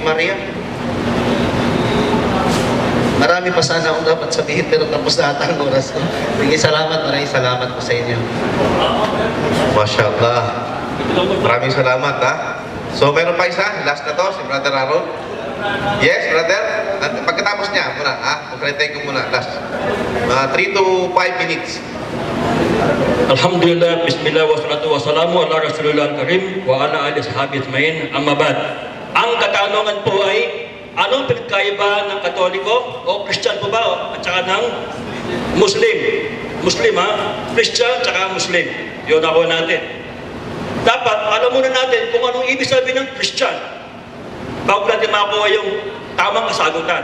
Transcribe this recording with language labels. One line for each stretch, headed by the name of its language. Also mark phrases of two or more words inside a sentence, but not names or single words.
Filipino: Marami pa sana akong dapat sabihin pero tapos na ata ang oras ko. Maraming salamat po sa inyo.
Arabic: ما شاء الله.
Filipino: Maraming salamat, ha? So, meron pa isa, last na to, si Brother Aaron. Yes, brother? Pagkatapos niya, muna, pagkalitay ko muna, last.
English: 3 to 5 minutes.
Arabic: الحمد لله، بسم الله، والصلاة والسلام على رسول الله الكريم وعلى آله صحابه أجمعين، أما بعد.
Filipino: Ang katanungan po ay, anong pinagkaiba ng Katoliko o Christian po ba at saka ng Muslim? Muslim Christian at saka Muslim. Yun ako natin. Dapat alam muna natin kung anong ibig sabihin ng Christian bago natin makakuha yung tamang kasagutan.